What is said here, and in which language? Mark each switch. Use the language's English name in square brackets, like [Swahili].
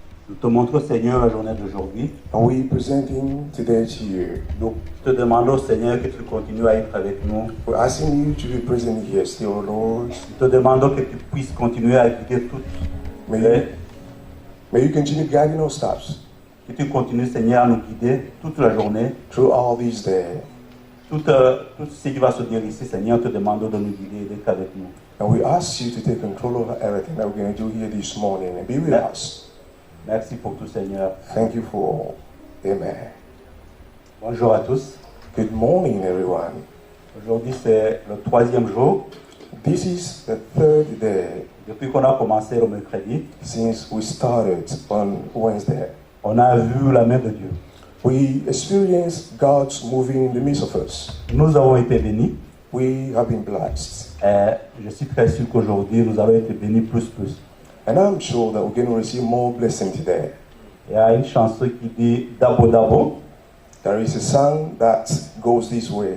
[French] Nous te montrons, Seigneur, la journée d'aujourd'hui. [English] And we presenting today to you. [French] Nous te demandons, Seigneur, que tu continues à être avec nous. [English] We're asking you to be present here still, Lord. [French] Nous te demandons que tu puisses continuer à guider toutes [English] May you continue guiding our steps [French] que tu continues, Seigneur, à nous guider toute la journée. [English] through all these days. [French] Tout ce qui va se dire ici, Seigneur, te demandons de nous guider et d'être avec nous. [English] And we ask you to take control over everything that we're going to do here this morning and be with us. [French] Merci pour tout, Seigneur. [English] Thank you for all. Amen. [French] Bonjour à tous. [English] Good morning, everyone. [French] Aujourd'hui, c'est le 3e jour [English] This is the third day [French] depuis qu'on a commencé le mercredi. [English] since we started on Wednesday. [French] On a vu la main de Dieu. [English] We experienced God's moving in the midst of us. [French] Nous avons été bénis. [English] We have been blessed. [French] Et je suis très sûr qu'aujourd'hui, nous allons être bénis plus. [English] And I'm sure that we're going to receive more blessing today. [French] Il y a une chanson qui dit Dabo Dabo. [English] There is a song that goes this way.